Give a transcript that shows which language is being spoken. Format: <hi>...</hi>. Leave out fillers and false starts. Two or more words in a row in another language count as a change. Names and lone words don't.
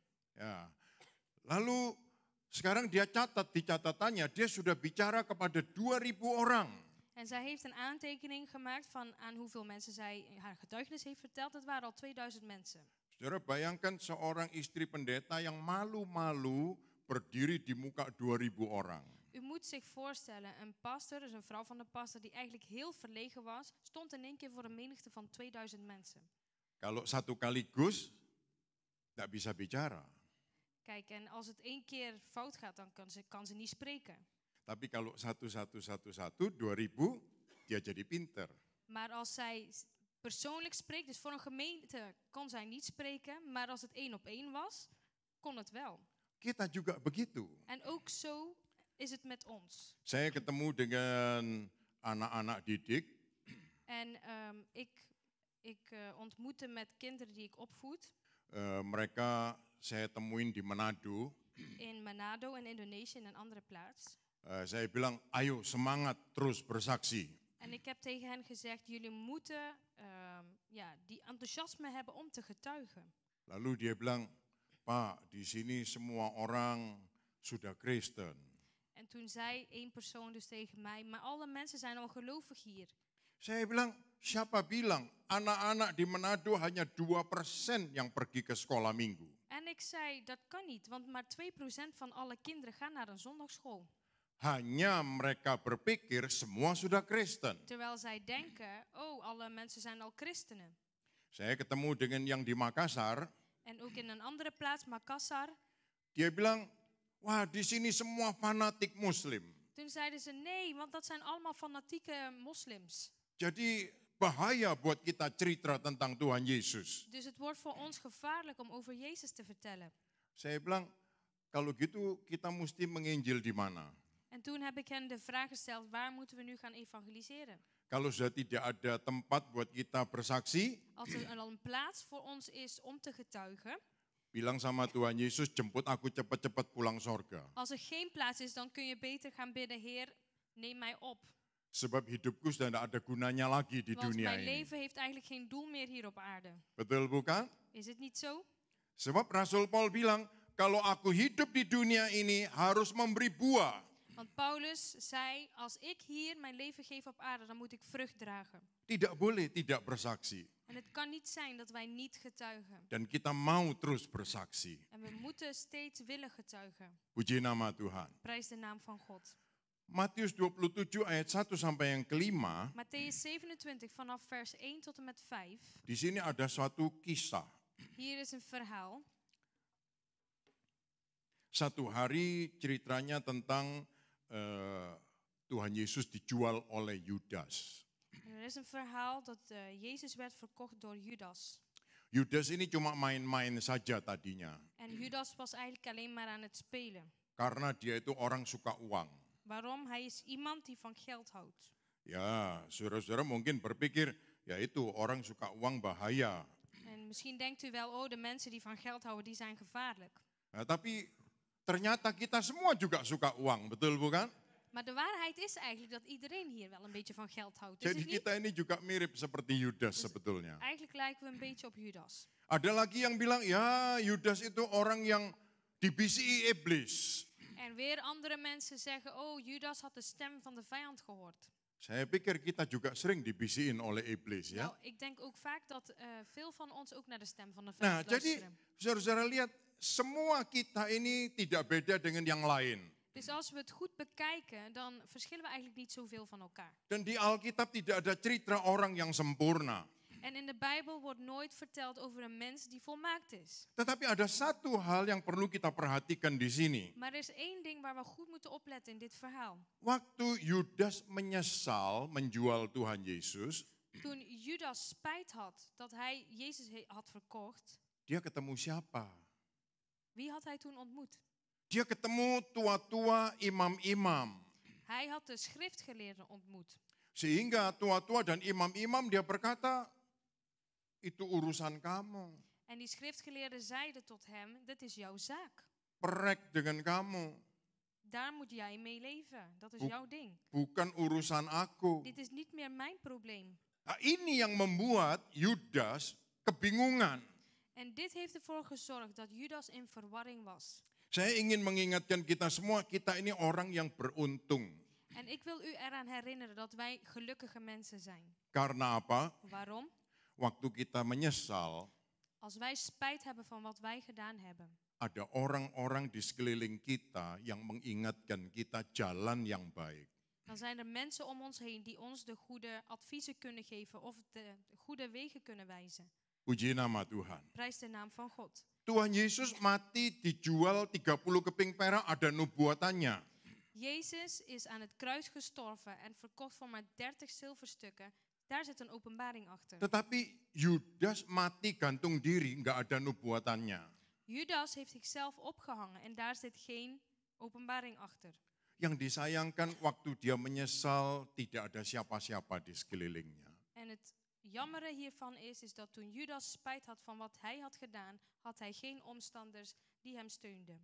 <id>Ya. Lalu sekarang dia catat di catatannya, dia sudah bicara kepada 2000 orang.</id> <nl>En zij heeft een aantekening gemaakt van aan hoeveel mensen zij haar getuigenis heeft verteld. Het waren al 2000 mensen.</nl> <id>Saudara bayangkan seorang istri pendeta yang malu-malu berdiri di muka 2000 orang.</id> <nl>U moet zich voorstellen, een pastor, dus een vrouw van de pastor, die eigenlijk heel verlegen was, stond in één keer voor een menigte van 2000 mensen.</nl> <id>Kalau satu kali gus, tidak bisa bicara.</id> <nl>Kijk, en als het 1 keer fout gaat, dan kan ze niet spreken.</nl> <id>Tapi kalau 2000, dia jadi pinter.</id> <nl>Maar als zij persoonlijk spreekt, dus voor een gemeente kon zij niet spreken, maar als het 1 op 1 was, kon het wel.</nl> <id>Kita juga begitu.</id> <nl>En ook zo is het met ons.</nl> <id>Saya ketemu dengan anak-anak didik.</id> <nl>En ik ontmoette met kinderen die ik opvoed.</nl> <id>Mereka saya temuin di Manado.</id> <nl>In Manado in Indonesië, in een andere plaats.</nl> <id>Saya bilang, ayo semangat terus bersaksi.</id> <nl>En ik heb tegen hen gezegd, jullie moeten die enthousiasme hebben om te getuigen.</nl> <id>Lalu dia bilang, Pak, di sini semua orang sudah Kristen.</id> <nl>En toen zei 1 persoon dus tegen mij, maar alle mensen zijn al gelovig hier.</nl> <id>Saya bilang, siapa bilang anak-anak di Manado hanya 2% yang pergi ke sekolah minggu.</id> <nl>En ik zei, dat kan niet, want maar 2% van alle kinderen gaan naar een zondagschool.</nl> <id>Hanya mereka berpikir semua sudah Kristen.</id> <nl>Terwijl zij denken, oh, alle mensen zijn al christenen.</nl> <id>Saya ketemu dengan yang di Makassar.</id> <nl>En ook in een andere plaats, Makassar.</nl> <id>Dia bilang, wah di sini semua fanatik muslim.</id> <nl>Toen zeiden ze, nee, want dat zijn allemaal fanatieke moslims.</nl> <id>Jadi bahaya buat kita cerita tentang Tuhan Yesus.</id> <nl>Dus het wordt voor ons gevaarlijk om over Jezus te vertellen.</nl> <id>Saya bilang, kalau gitu kita mesti menginjil di mana?</id> <nl>En toen heb ik hen de vraag gesteld, waar moeten we nu gaan evangeliseren?</nl> <id>Kalau sudah tidak ada tempat buat kita bersaksi,</id> <nl>Als er al een plaats voor ons is om te getuigen,</nl> <id>bilang sama Tuhan Yesus, jemput aku cepat-cepat pulang sorga.</id> <nl>als er geen plaats is, dan kun je beter gaan bidden, Heer, neem mij op.</nl> <id>Sebab hidupku sudah tidak ada gunanya lagi di</id> <nl>Want</nl> <id>dunia</id> <nl>mijn</nl> <id>ini.</id> <nl>leven heeft eigenlijk geen doel meer hier op aarde.</nl> <id>Betul bukan?</id> <nl>Is het niet zo?</nl> <id>Sebab Rasul Paul bilang, kalau aku hidup di dunia ini harus memberi buah.</id> <nl>Want Paulus zei, als ik hier mijn leven geef op aarde, dan moet ik vrucht dragen.</nl> <id>Tidak boleh tidak bersaksi.</id> <nl>En het kan niet zijn dat wij niet getuigen.</nl> <id>Dan kita mau terus bersaksi.</id> <nl>En we moeten steeds willen getuigen.</nl> <id>Puji nama Tuhan.</id> <nl>Prijs de naam van God.</nl> <id>Matius 27 ayat 1 sampai yang kelima.</id> <nl>Mattheüs 27 vanaf vers 1 tot en met 5.</nl> <id>Di sini ada suatu kisah.</id> <nl>Hier is een verhaal.</nl> <id>Satu hari ceritanya tentang Tuhan Yesus dijual oleh Yudas.</id> <nl>En er is een verhaal dat Jezus werd verkocht door Judas.</nl> <id>Yudas ini cuma main-main saja tadinya.</id> <nl>En Judas was eigenlijk alleen maar aan het spelen.</nl> <id>Karena dia itu orang suka uang.</id> <nl>Waarom? Hij is iemand die van geld houdt.</nl> <id>Ya, saudara-saudara mungkin berpikir, ya itu orang suka uang bahaya.</id> <nl>En misschien denkt u wel, oh, de mensen die van geld houden, die zijn gevaarlijk.</nl> <id>Nah, tapi ternyata kita semua juga suka uang, betul bukan?</id> <nl>Maar de waarheid is eigenlijk dat iedereen hier wel een beetje van geld houdt. Is</nl> <id>Jadi</id> <nl>het niet?</nl> <id>kita ini juga mirip seperti Yudas sebetulnya.</id> <nl>Eigenlijk lijken we een beetje op Judas.</nl> <id>Ada lagi yang bilang, ya Yudas itu orang yang dibisiki iblis.</id> <nl>En weer andere mensen zeggen, oh, Judas had de stem van de vijand gehoord.</nl> <id>Saya pikir kita juga sering dibisikin oleh iblis ya.</id> <nl>Nou, ik denk ook vaak dat veel van ons ook naar de stem van de</nl> <id>Nah,</id> <nl>vijand</nl> <id>jadi</id> <nl>luisteren.</nl> <id>saudara-saudara lihat, semua kita ini tidak beda dengan yang lain.</id> <nl>Dus als we het goed bekijken, dan verschillen we eigenlijk niet zoveel van elkaar.</nl> <id>Dan di Alkitab tidak ada cerita orang yang sempurna.</id> <nl>En in de Bijbel wordt nooit verteld over een mens die volmaakt is.</nl> <id>Tetapi ada satu hal yang perlu kita perhatikan di sini.</id> <nl>Maar er is één ding waar we goed moeten opletten in dit verhaal.</nl> <id>Waktu Yudas menyesal menjual Tuhan Yesus,</id> <nl>Toen Judas spijt had dat hij Jezus had verkocht,</nl> <id>dia ketemu siapa?</id> <nl>wie had hij toen ontmoet?</nl> <id>Dia ketemu tua-tua imam-imam.</id> <nl>Hij had de schriftgeleerden ontmoet.</nl> <id>Sehingga tua-tua dan imam-imam dia berkata, itu urusan kamu.</id> <nl>En die schriftgeleerden zeiden tot hem, dit is jouw zaak.</nl> <id>Perek dengan kamu.</id> <nl>Daar moet jij mee leven. Dat is Boek. jouw ding.</nl> <id>Bukan urusan aku.</id> <nl>Dit is niet meer mijn probleem.</nl> <id>Nah, ini yang membuat Yudas kebingungan.</id> <nl>En dit heeft ervoor gezorgd dat Judas in verwarring was.</nl> <id>Saya ingin mengingatkan kita semua, kita ini orang yang beruntung.</id> <nl>En ik wil u eraan herinneren dat wij gelukkige mensen zijn.</nl> <id>Karena apa?</id> <nl>Waarom?</nl> <id>Waktu kita menyesal,</id> <nl>Als wij spijt hebben van wat wij gedaan hebben,</nl> <id>ada orang-orang di sekeliling kita yang mengingatkan kita jalan yang baik.</id> <nl>Dan zijn er mensen om ons heen die ons de goede adviezen kunnen geven of de goede wegen kunnen wijzen.</nl> <id>Puji nama Tuhan.</id> <nl>Prijs de naam van God.</nl> <id>Tuhan Yesus mati dijual 30 keping perak, ada nubuatannya.</id> <nl>Jezus is aan het kruis gestorven en verkocht voor maar 30 zilverstukken. Daar zit een openbaring achter.</nl> <id>Tetapi Yudas mati gantung diri, nggak ada nubuatannya.</id> <nl>Judas heeft zichzelf opgehangen en daar zit geen openbaring achter.</nl> <id>Yang disayangkan waktu dia menyesal tidak ada siapa-siapa di sekelilingnya.</id> <nl>En het jammere hiervan is dat toen Judas spijt had van wat hij had gedaan, had hij geen omstanders die hem steunden.</nl>